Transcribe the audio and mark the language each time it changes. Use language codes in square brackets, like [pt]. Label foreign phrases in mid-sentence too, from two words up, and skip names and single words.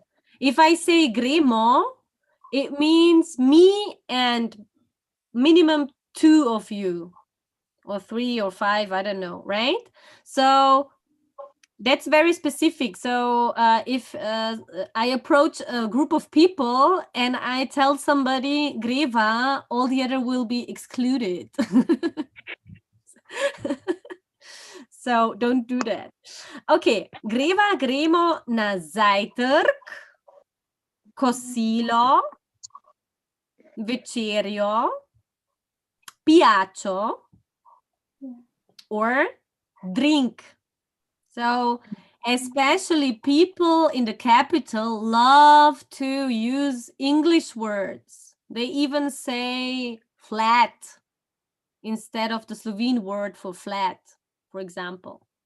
[en] If I say gremo, it means me and minimum 2 of you, or 3 or 5, I don't know, right? So That's very specific. So if I approach a group of people and I tell somebody greva, all the other will be excluded. So don't do that. [sl] Okay, greva, gremo na zajtrk, kosilo, večerjo, pijačo, [en] or drink. So especially people in the capital love to use English words. They even say flat instead of the Slovene word for flat, for example.